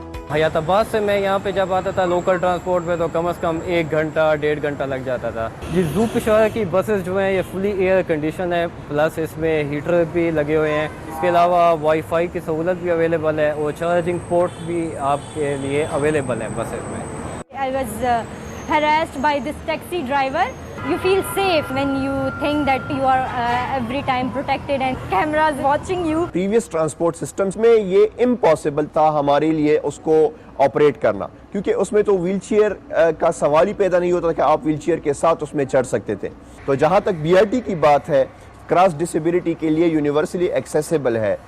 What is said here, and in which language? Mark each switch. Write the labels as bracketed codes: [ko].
[hi] हयाताबाद से मैं यहाँ पे जब आता था लोकल ट्रांसपोर्ट पे तो कम से कम 1 घंटा 1.5 घंटा लग जाता था। ये ज़ू पेशावर की बसेस जो हैं ये फुली एयर कंडीशन है, प्लस इसमें हीटर भी लगे हुए हैं। इसके अलावा वाईफाई की सहूलत भी अवेलेबल है और चार्जिंग पोर्ट भी आपके लिए अवेलेबल है बसेस में। [en] I was harassed by this taxi driver You feel safe when you think that you are every time protected and cameras watching you. Previous transport systems [hi] में ये impossible था हमारे लिए उसको ऑपरेट करना, क्योंकि उसमें तो व्हीलचेयर का सवाल ही पैदा नहीं होता था कि आप व्हीलचेयर के साथ उसमें चढ़ सकते थे। तो जहाँ तक BRT की बात है, क्रॉस डिसेबिलिटी के लिए यूनिवर्सली एक्सेसिबल है।